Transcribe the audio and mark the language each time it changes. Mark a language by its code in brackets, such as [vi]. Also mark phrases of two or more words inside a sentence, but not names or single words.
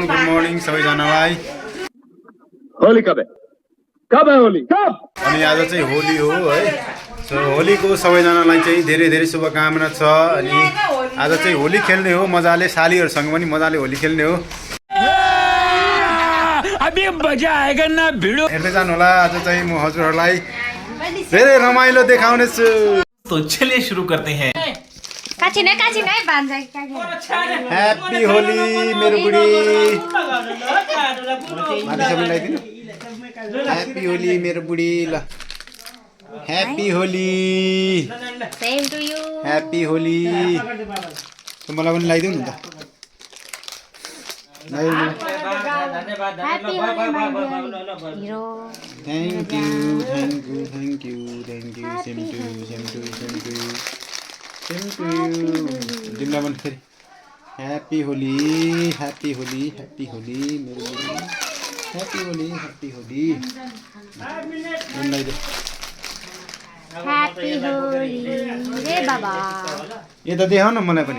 [ne] मर्निङ सबैजनालाई। होली कब है होली कब? अनि आज चाहिँ होली हो है। सो होलीको सबैजनालाई चाहिँ धेरै धेरै शुभकामना छ। अनि आज चाहिँ होली खेल्ने हो मजाले, सालीहरूसँग पनि मजाले होली खेल्ने हो। [hi] अभी मजा आएगा ना भिडियो [ne] हेर्दै जानु होला। आज चाहिँ म हजुरहरूलाई धेरै रमाइलो देखाउने छु। [hi] तो चलिए शुरू करते हैं। [ne] ह्याप्पी होली मेरो बुढी। माथि सबै लगाइदिनु। ह्याप्पी होली मेरो बुढी। ल ह्याप्पी होली। [en] same to you. [ne] ह्याप्पी होली। मलाई पनि लगाइदिउ न त। [en] happy Holi my hero. thank you thank you thank you thank you. same to you same to you same to you same to you. [ne] तिमीलाई पनि फेरि ह्याप्पी होली ह्याप्पी होली ह्याप्पी होली मेरो बुढी। ह्याप्पी होली ह्याप्पी होली। ह्याप्पी होली रे बाबा। यता देखाउ न मलाई पनि।